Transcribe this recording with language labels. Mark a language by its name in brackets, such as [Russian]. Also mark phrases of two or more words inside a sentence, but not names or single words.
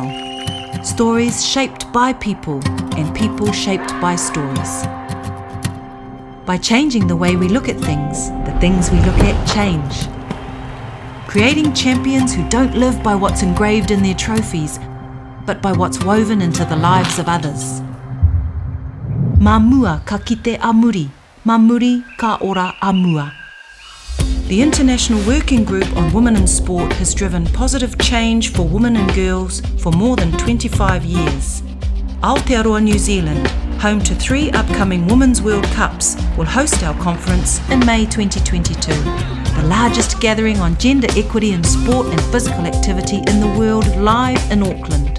[English] Stories shaped by people and people shaped by stories. By changing the way we look at things, the things we look at change. Creating champions who don't live by what's engraved in their trophies, but by what's woven into the lives of others. [Māori] Mā mua ka kite a muri, mā muri ka ora a mua. [English] The International Working Group on Women in Sport has driven positive change for women and girls for more than 25 years. Aotearoa, New Zealand, home to 3 upcoming Women's World Cups, will host our conference in May 2022, the largest gathering on gender equity in sport and physical activity in the world, live in Auckland.